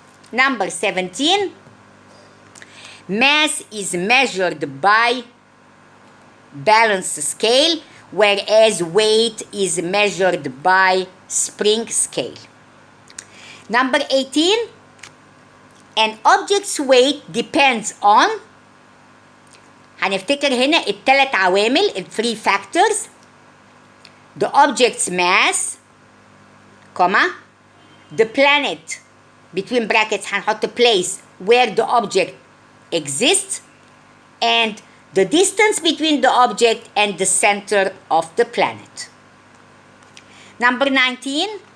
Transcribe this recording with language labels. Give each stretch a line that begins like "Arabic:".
English: Number 17. Mass is measured by balance scale, whereas weight is measured by spring scale. Number 18. An object's weight depends on.
Arabic: هنفتكر هنا الثلاث عوامل ال 3 factors.
English: The object's mass, comma, the planet between brackets
Arabic: هنحط
English: place where the object exists, and the distance between the object and the center of the planet. Number 19.